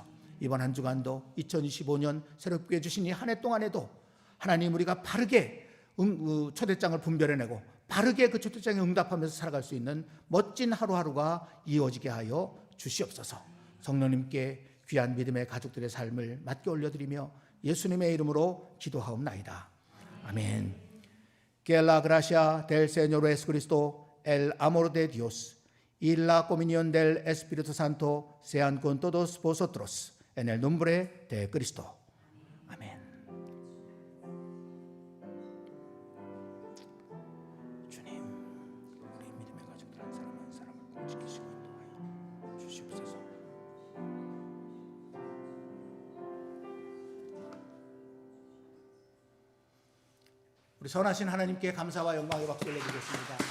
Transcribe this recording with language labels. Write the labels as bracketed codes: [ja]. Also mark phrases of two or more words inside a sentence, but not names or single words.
[ko] 이번 한 주간도 2025년 새롭게 주신 이 한 해 동안에도 하나님, 우리가 바르게 초대장을 분별해내고 바르게 그 초대장에 응답하면서 살아갈 수 있는 멋진 하루하루가 이어지게 하여 주시옵소서. 성령님께 귀한 믿음의 가족들의 삶을 맡겨 올려드리며 예수님의 이름으로 기도하옵나이다. 아멘. [es] Que la gracia del Señor Jesucristo, el amor de Dios y la comunión del Espíritu Santo sean con todos vosotros. En el nombre de Cristo. [ko] 아멘. 주님, 우리 믿음의 가족들 한 사람 한 사람을 꼭 지키시고 인도하여 주시옵소서. 우리 선하신 하나님께 감사와 영광의 박수 올려드리겠습니다.